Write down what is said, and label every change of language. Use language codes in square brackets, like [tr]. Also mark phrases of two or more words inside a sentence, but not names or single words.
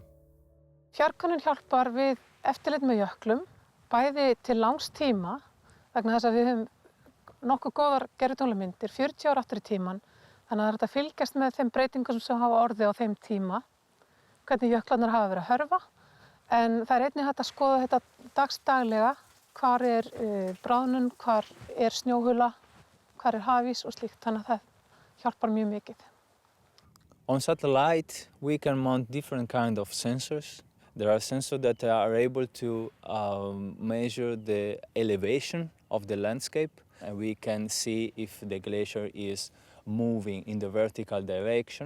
[is] Fjarkönnun hjálpar við eftirlit með jöklum, bæði til langs tíma, vegna þess að við höfum nokkuð góðar gervitunglamyndir 40 ára aftur í tíman, þannig að það er að fylgjast með þeim breytingum sem hafa orðið á þeim tíma, hvernig jöklarnir hafa verið að hörfa, en það einnig hægt að skoða þetta dagsdaglega, hvar bráðnun, hvar snjóhula, hvar hafís og slíkt, þannig að það hjálpar mjög mikið. [en] On satellite, we can mount different kind of sensors. There are sensors that are able to measure the elevation of the landscape, and we can see if the glacier is moving in the vertical direction.